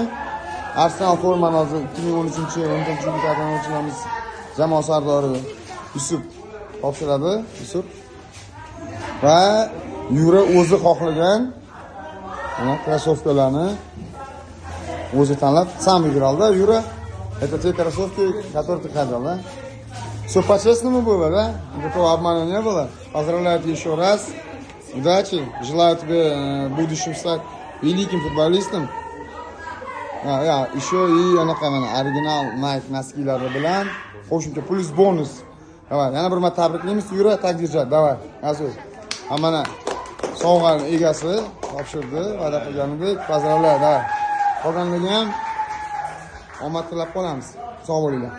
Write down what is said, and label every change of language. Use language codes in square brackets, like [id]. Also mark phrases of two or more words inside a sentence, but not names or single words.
[uz] Arsenal formani hozir 2013-14 tarbiyalanuvchilarimiz jamoa sardori Yusuf topshiradi. Yusuf va Yura o'zi xohlagan mana krossovkalarni o'zi tanlab [ru] сам выбирал, да, Юра? Это те кроссовки, которые ты хотел, да? Все по-честному было, да? Никакого обмана не было. Поздравляю тебя еще раз. Удачи. Желаю тебе в будущем стать великим футболистом. Еще и оригинал [uz] Nike носкилari bilan qo'shimcha plus bonus. Давай, yana bir marta tabriklaymiz. Yura, [ru] так держать. [uz] Давай. Azuz. Mana sovg'aning egasi topshirdi, va'da qilganidek. [ru] Поздравляю, давай. [uz] Qolganlarga ham omad tilab qolamiz. Sog' bo'linglar.